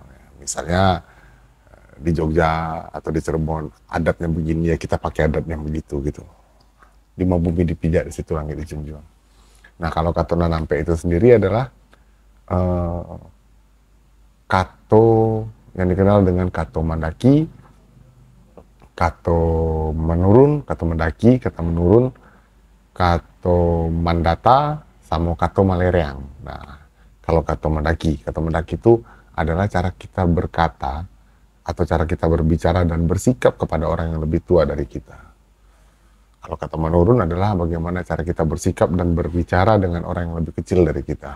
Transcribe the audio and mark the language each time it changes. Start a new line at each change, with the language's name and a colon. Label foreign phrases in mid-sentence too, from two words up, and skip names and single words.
Indonesian: Misalnya di Jogja atau di Cirebon adatnya begini, ya kita pakai adatnya begitu gitu. Lima bumi dipijak, di situ langit dijunjung. Nah, kalau
Minangkabau: kato nanampe
Indonesian: itu sendiri adalah kato yang dikenal dengan
Minangkabau: kato mandaki, kato menurun, kato mendaki, kato menurun, kato mandata,
Indonesian: sama
Minangkabau: kato malereang.
Indonesian: Nah, kalau
Minangkabau: kato mendaki
Indonesian: itu adalah cara kita berkata atau cara kita berbicara dan bersikap kepada orang yang lebih tua dari kita. Kalau kata menurun adalah bagaimana cara kita bersikap dan berbicara dengan orang yang lebih kecil dari kita.